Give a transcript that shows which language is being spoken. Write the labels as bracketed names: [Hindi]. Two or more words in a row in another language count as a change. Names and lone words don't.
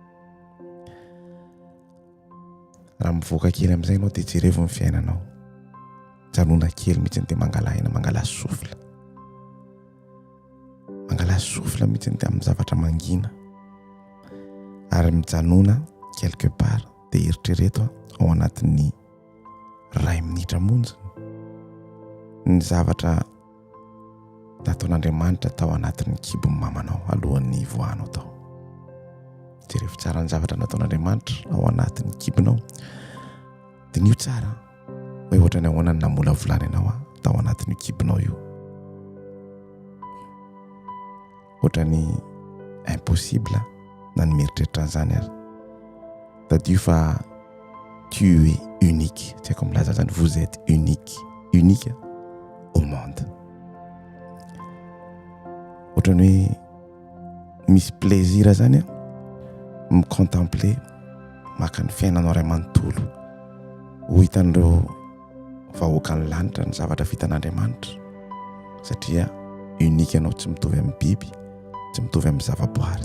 [Malagasy] Raha mivoaka kely amin'izay ianao dia jerevo ny fiainanao, janona kely mihitsy dia mangala aina, mangala sofla mihitsy dia amin'ny zavatra mangina ary mijanona [French] quelque part [Malagasy] dia eritrereto ao anatin'ny 2 minitra monja ny zavatra nataon'Andriamanitra tao anatin'ny kibon'ny mamanao alohan'ny voanao tao. Jerevo tsara ny zavatra nataon'Andriamanitra ao anatin'ny kibonao dia nio tsara hoe ohatrany ahoana ny namola volana ianao tao anatin'io kibonao io. Ohatrany impossible na ny mieritreritra an'izany ary tadio fa [French] tu es unique, [Malagasy] tsy haiko milaza zany, [French] vous êtes unique au monde. [Malagasy] Ohatrany hoe misy plaisir zany micontempler maka ny fiainanao ray manontolo ho hitan'ireo vahoaka ny lanitra ny zavatra vitan'Andriamanitra satria unique ianao, tsy mitovy amin'ny biby, tsy mitovy amin'ny zavaboary.